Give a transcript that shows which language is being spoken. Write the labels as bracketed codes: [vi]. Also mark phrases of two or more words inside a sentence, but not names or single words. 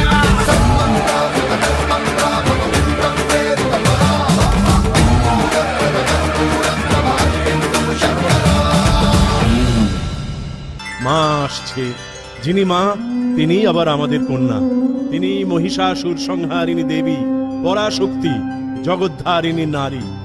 [te] సన్మంత్రావృత దర్ప ప్రాభవ విప్ర ప్రేరిత పరా దిక్పూర ప్రద కర్పూర ప్రభ అర్పింతుము శంకరా [bn] মা আসছে, যিনি মা তিনি আবার আমাদের কন্যা। তিনি মহিষাসুর সংহারিণী দেবী, পরাশক্তি, জগদ্ধারিণী নারী।